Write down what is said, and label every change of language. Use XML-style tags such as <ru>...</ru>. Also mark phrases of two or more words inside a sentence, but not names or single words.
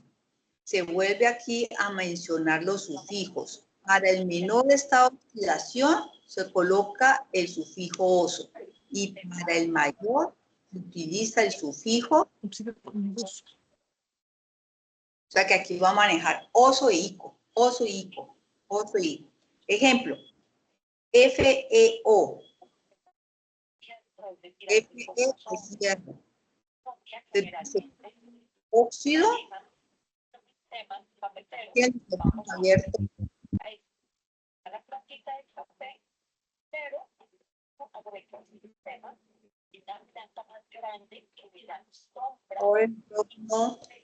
<es>Se vuelve aquí a mencionar los sufijos. Para el menor estado de oxidación se coloca el sufijo oso y para el mayor se utiliza el sufijo. O sea que aquí va a manejar oso e ico, oso e ico, oso e ico. Ejemplo, FeO. Fe es hierro. Óxido. Tiene el micrófono abierto. O el micrófono.</es>